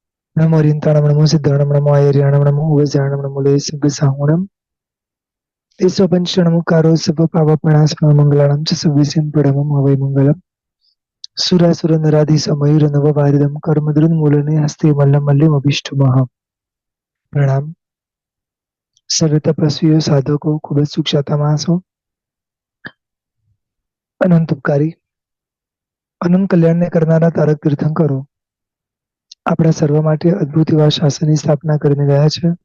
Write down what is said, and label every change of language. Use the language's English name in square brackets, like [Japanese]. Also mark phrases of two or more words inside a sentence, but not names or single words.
[Prakrit languages] नमो रिन्ताणं नमो सिद्धाणं नमो आयर्याणं नमो उवजाणं नमो लेसव्यसाहुणं ईश्वपञ्चणमुकारो सपपावपणास्म मङ्गलानं च सव्यसिं पडमं हवै मङ्गलम् [Sanskrit] सुरासुरनराधिसमयूरनववारिदं कर्मद्रुन्मूलने हस्ते मल्लमल्लिमभीष्टमः प्रणाम [Gujarati] સર્વ તપસ્વીઓ સાધકો ખૂબ જ સુખ્યાતા માણસો અનંત ઉપકારી અનંત કલ્યાણને કરનારા તારક તીર્થંકરો આપણા સર્વ માટે અદ્ભુત એવા શાસનની સ્થાપના કરીને ગયા છે.